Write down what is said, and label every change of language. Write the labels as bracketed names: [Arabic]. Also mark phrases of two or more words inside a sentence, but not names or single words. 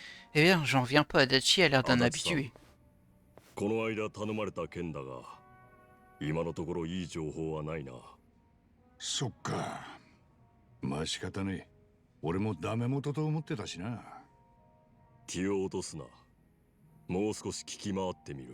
[French] Eh bien, j'en reviens pas, Adachi a l'air d'un Adachi-san. habitué. [Japanese] この間頼まれた件だが、今のところいい情報はないな。そっか。まあ仕方ねえ。俺もダメ元と思ってたしな。気を落とすな。もう少し聞き回ってみる。